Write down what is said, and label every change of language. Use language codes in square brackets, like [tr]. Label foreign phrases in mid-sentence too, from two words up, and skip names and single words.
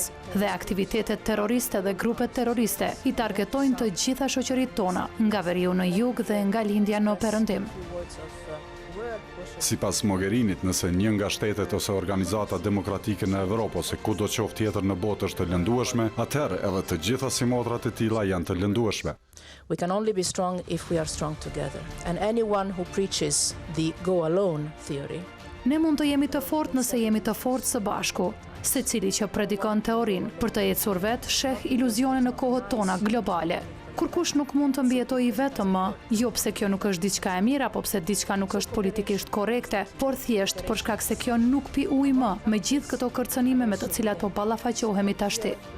[sq] Dhe aktivitetet terroriste dhe grupet terroriste i targetojnë të gjitha shoqëritë tona, nga veriu në jug dhe nga lindja në perëndim. Sipas Mogherinit, nëse një nga shtetet ose organizata demokratike në Evropë ose kudo qoftë tjetër në botë është të lëndueshme, atëherë edhe të gjitha simotrat e tilla janë të lëndueshme. [en] We can only be strong if we are strong together. And anyone who preaches the go alone theory. [sq] Ne mund të jemi të fortë nëse jemi të fortë së bashku. Secili që predikon teorinë për të ecur vetë sheh iluzione në kohët tona globale. Kur kush nuk mund të mbijetojë vetëm më, jo pse kjo nuk është diçka e mirë apo pse diçka nuk është politikisht korrekte, por thjesht për shkak se kjo nuk pi ujë më, me gjithë këto kërcënime me të cilat po ballafaqohemi tashti.